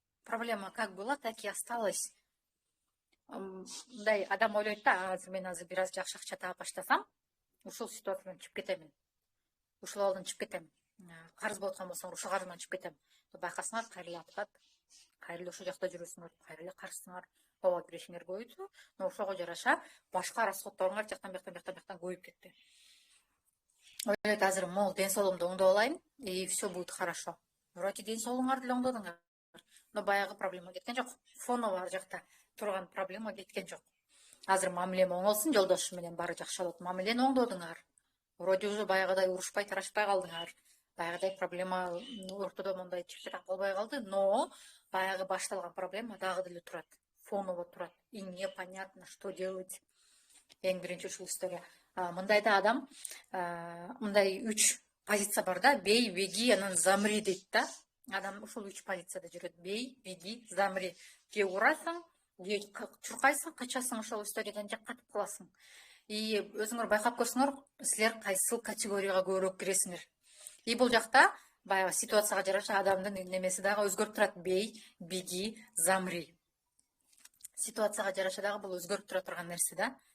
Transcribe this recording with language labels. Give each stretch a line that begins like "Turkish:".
Russian: Проблема как была, так и осталась.
Kyrgyz: Мындай адам ойлойт да, мен азыр бир аз жакшы акча таап баштасам, ушул ситуациядан чыгып кетемин. Ушул абалдан чыгып кетем. Карыз болуп аткан болсоңор, ушул карыздан чыгып кетем. Байкасаңар, кайра эле откат, кайра эле ошол жакта жүрөсүңөр, кайра эле карызсыңар, ооба кирешиңер көбөйдү, но ошого жараша башка расходдоруңар жактан көбөйүп кетти. Ойлойт азыр мол ден соолугумду оңдоп алайын,
Russian: и все будет хорошо.
Kyrgyz: Вроде ден соолугуңарды деле оңдодуңар, но баягы проблема кеткен жок. Фоново ар жакта турган проблема кеткен жок. Азыр мамилем оңолсун, жолдошум менен баары жакшы болот. Мамилени оңдодуңар. Вроде уже баягыдай урушпай тарашпай калдыңар. Баягыдай проблема ортодо мондай чыпчыраак болбой калды, но баягы башталган проблема дагы деле турат. Фоново турат.
Russian: И непонятно, что делать.
Kyrgyz: Эң биринчи ушул история. Мындайда адам, мындай 3 позиция бар да, бей, беги, анан замри дейт да. Адам ушул 3 позицияда жүрөт. Бей, беги, замри. Же урайсың, же чуркайсың, качасың ошол историядан, же катып каласың. И өзүңөр байкап көрсөңөр, силер кайсыл категорияга көбүрөөк киресиңер. И бул жакта баягы ситуацияга жараша адамдын немеси дагы өзгөрүп турат. Бей, беги, замри. Ситуацияга жараша дагы бул өзгөрүп тура турган нерсе да.